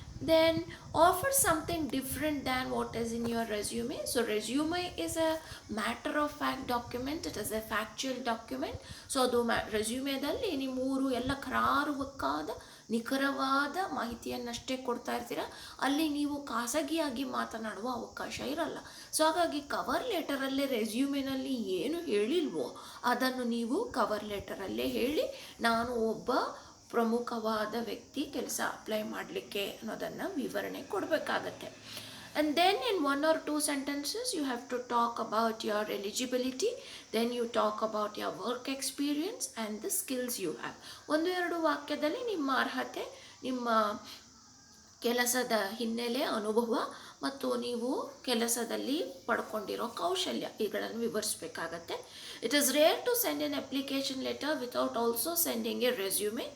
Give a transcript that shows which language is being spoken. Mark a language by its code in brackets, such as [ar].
[en] Then offer something different than what is in your resume. So resume is a matter of fact document, it is a factual document. [kn] So ಅದು ರೆಸ್ಯೂಮೆದಲ್ಲಿ ನೀವು ಮೂರು ಎಲ್ಲ ಕರಾರುವಕ್ಕಾದ ನಿಖರವಾದ ಮಾಹಿತಿಯನ್ನಷ್ಟೇ ಕೊಡ್ತಾ ಇರ್ತೀರ. ಅಲ್ಲಿ ನೀವು ಖಾಸಗಿಯಾಗಿ ಮಾತನಾಡುವ ಅವಕಾಶ ಇರಲ್ಲ. ಸೊ ಹಾಗಾಗಿ ಕವರ್ ಲೆಟರಲ್ಲೇ ರೆಸ್ಯೂಮೆನಲ್ಲಿ ಏನು ಹೇಳಿಲ್ವೋ ಅದನ್ನು ನೀವು ಕವರ್ ಲೆಟರಲ್ಲೇ ಹೇಳಿ, ನಾನು ಒಬ್ಬ ಪ್ರಮುಖವಾದ ವ್ಯಕ್ತಿ ಕೆಲಸ ಅಪ್ಲೈ ಮಾಡಲಿಕ್ಕೆ ಅನ್ನೋದನ್ನು ವಿವರಣೆ ಕೊಡಬೇಕಾಗತ್ತೆ. [en] And then in 1 or 2 sentences you have to talk about your eligibility, then you talk about your work experience and the skills you have. [kn] 1-2 ವಾಕ್ಯದಲ್ಲಿ ನಿಮ್ಮ ಅರ್ಹತೆ, ನಿಮ್ಮ ಕೆಲಸದ ಹಿನ್ನೆಲೆ, ಅನುಭವ ಮತ್ತು ನೀವು ಕೆಲಸದಲ್ಲಿ ಪಡ್ಕೊಂಡಿರೋ ಕೌಶಲ್ಯ ಇವುಗಳನ್ನು ವಿವರಿಸಬೇಕಾಗತ್ತೆ. [en] It is rare to send an application letter without also sending a resume.